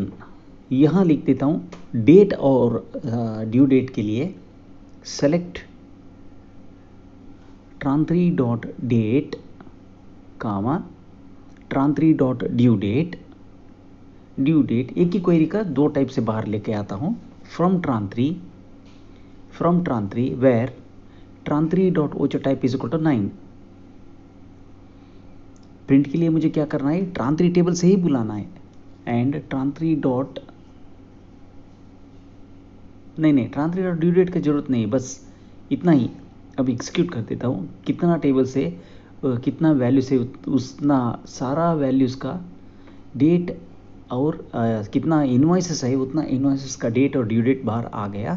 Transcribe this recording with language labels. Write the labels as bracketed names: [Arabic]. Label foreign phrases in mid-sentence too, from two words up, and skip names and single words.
[Hindi] यहां लिख देता हूं डेट और [English] due date [Hindi] के लिए [English] select tran3.date comma tran3.due due date. [Hindi] एक ही क्वेरी का दो टाइप से बाहर लेके आता हूं, [English] from tran3 where tran3.ocher type is equal to 9. [Hindi] प्रिंट के लिए मुझे क्या करना है, tran3 टेबल से ही बुलाना है, [English] and tran3 dot [Hindi] नहीं [English] tran3 dot due date [Hindi] की जरूरत नहीं, बस इतना ही। अब एग्जीक्यूट कर देता हूँ, कितना टेबल से कितना वैल्यू से उतना सारा वैल्यूज का डेट और कितना इनवॉइसेस है उतना इनवॉइसेस का डेट और [English] due date [Hindi] बाहर आ गया।